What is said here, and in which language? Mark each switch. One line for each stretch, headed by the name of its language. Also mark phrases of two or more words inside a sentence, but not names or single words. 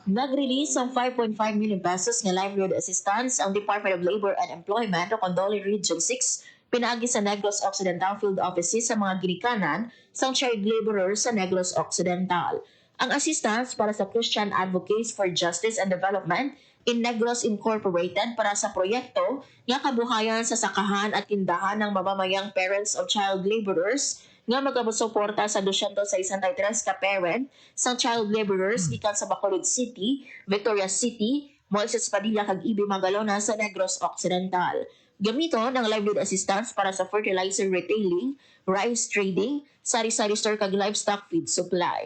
Hiligaynon: Nag-release ng 5.5 million pesos nga
English: livelihood assistance
Hiligaynon: ang Department of Labor and Employment o Condole Region 6 pinaagi sa Negros Occidental Field Offices sa mga ginikanan sang
English: child laborers
Hiligaynon: sa Negros Occidental. Ang assistance para sa Christian Advocates for Justice and Development in Negros Incorporated para sa proyekto nga
Filipino: kabuhayan sa sakahan at tindahan ng mamamayang
English: parents of child laborers
Hiligaynon: nga magsuporta sa 263 ka parent sang
English: child laborers
Hiligaynon: gikan sa Bacolod City, Victoria City, Moises Padilla kag Ibi Magalona sa Negros Occidental. Gamiton ang
English: livelihood assistance
Hiligaynon: para sa
English: fertilizer retailing, rice trading,
Hiligaynon: sari-sari store kag
English: livestock feed supply.